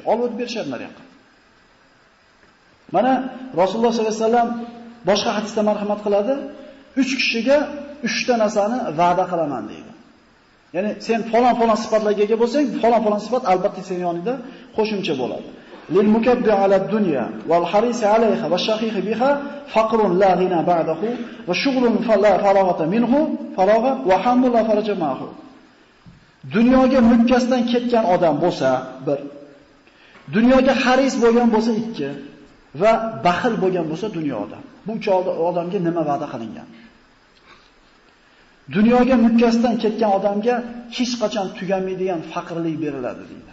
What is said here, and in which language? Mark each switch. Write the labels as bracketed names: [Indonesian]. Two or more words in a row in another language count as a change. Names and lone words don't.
[Uzbek] Olib o'tib berishadi mana yoqqa. Mana Rasululloh [Arabic] صلى الله عليه وسلم [Uzbek] boshqa hadisda marhamat qiladi, 3 kishiga 3 ta narsani va'da qilaman deydi. Ya'ni sen falon sifatlarga ega bo'lsang, falon sifat albatta sening yoningda qo'shimcha bo'ladi. [Arabic] للمكب على الدنيا والحريص عليها وشقيق بها فقر لا غنى بعده وشغل لا فراغة منه فراغ وحمد لا فرج معه. [Uzbek] Dunyoga mukkasdan ketgan odam bo'lsa, 1. Dunyoga haris bo'lgan bo'lsa, 2. Va baxil bo'lgan bo'lsa dunyoda. Bu 3 odamga nima va'da qilingan? Dunyoga mukkasdan ketgan odamga hech qachon tugamaydigan faqirlik beriladi deydi.